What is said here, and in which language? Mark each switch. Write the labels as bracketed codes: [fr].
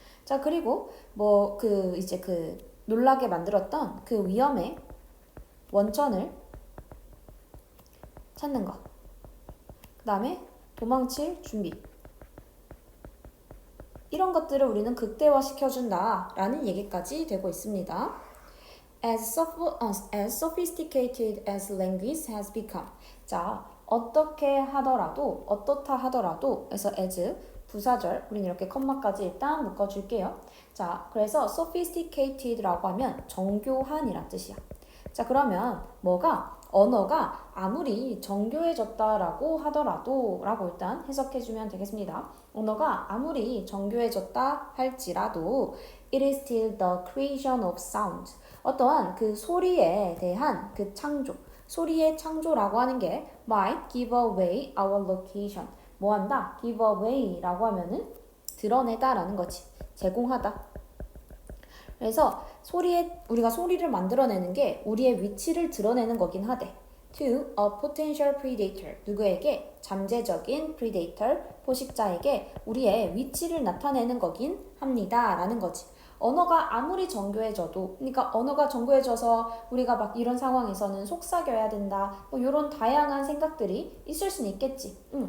[ko] 자, 그리고 이제 그 놀라게 만들었던 그 위험의 원천을 찾는 거. 그 다음에 도망칠 준비. 이런 것들을 우리는 극대화시켜준다 라는 얘기까지 되고 있습니다. [en] As sophisticated as language has become. [ko] 자, 어떻게 하더라도, 어떻다 하더라도, 그래서 as 부사절, 우리는 이렇게 컴마까지 일단 묶어줄게요. 자, 그래서 sophisticated라고 하면 정교한이란 뜻이야. 자, 그러면 언어가 아무리 정교해졌다라고 하더라도 라고 일단 해석해주면 되겠습니다. 언어가 아무리 정교해졌다 할지라도 [en] it is still the creation of sound. [ko] 어떠한 그 소리에 대한 그 창조, 소리의 창조라고 하는 게 [en] might give away our location. [ko] 뭐 한다? give away라고 하면은 드러내다라는 거지. 제공하다. 그래서 우리가 소리를 만들어내는 게 우리의 위치를 드러내는 거긴 하대. [en] to a potential predator. [ko] 누구에게? 잠재적인 predator, 포식자에게 우리의 위치를 나타내는 거긴 합니다. 라는 거지. 언어가 아무리 정교해져도, 그러니까 언어가 정교해져서 우리가 막 이런 상황에서는 속삭여야 된다, 뭐 이런 다양한 생각들이 있을 수는 있겠지.